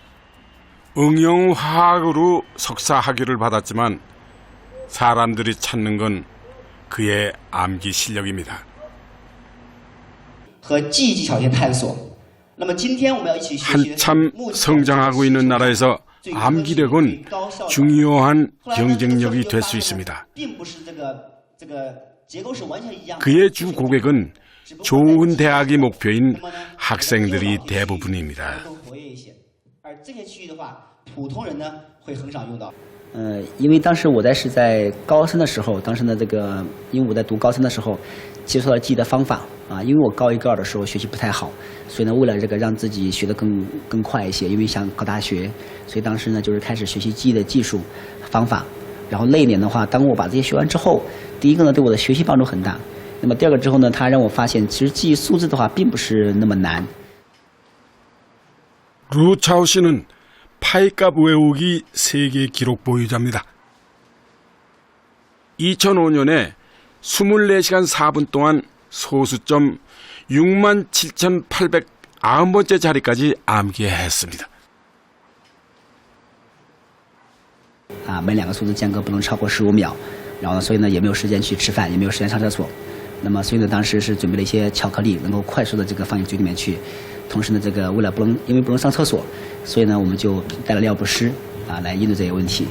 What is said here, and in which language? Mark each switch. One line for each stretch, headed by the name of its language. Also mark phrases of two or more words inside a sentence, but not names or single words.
Korean: 응용화학으로 석사 학위를 받았지만 사람들이 찾는 건 그의 암기 실력입니다.
Chinese: 和记忆技巧一些探索。那么今天我们要一起学习的是
Korean: 한참
Chinese: 目前
Korean: 성장하고 있는 나라에서 암기력은 중요한 경쟁력이 될 수 있습니다.
Chinese: 并不是这个结构是完全一样的。
Korean: 그의 주 고객은 좋은 대학이 목표인 학생들이 대부분입니다.
Chinese: 更活跃一些，而这些区域的话，普通人呢会很少用到。因为当时我是在高三的时候，当时呢因为我在读高三的时候，接触到了记忆的方法啊，因为我高一高二的时候学习不太好，所以呢为了让自己学得更快一些，因为想考大学，所以当时呢就是开始学习记忆的技术方法。然后那一年的话，当我把这些学完之后，第一个呢对我的学习帮助很大，那么第二个之后呢，它让我发现其实记忆数字的话并不是那么难。
Korean: 루차오 씨는 파이값 외우기 세계 기록 보유자입니다. 2005년에 24시간 4분 동안 소수점 67,890번째 자리까지 암기했습니다.
Chinese: 每两个数字间隔不能超过15秒，然后呢，所以呢也没有时间去吃饭，也没有时间上厕所。那么所以呢，当时是准备了一些巧克力，能够快速的放进嘴里面去。同时呢，为了因为不能上厕所，所以呢我们就带了尿不湿来应对这些问题。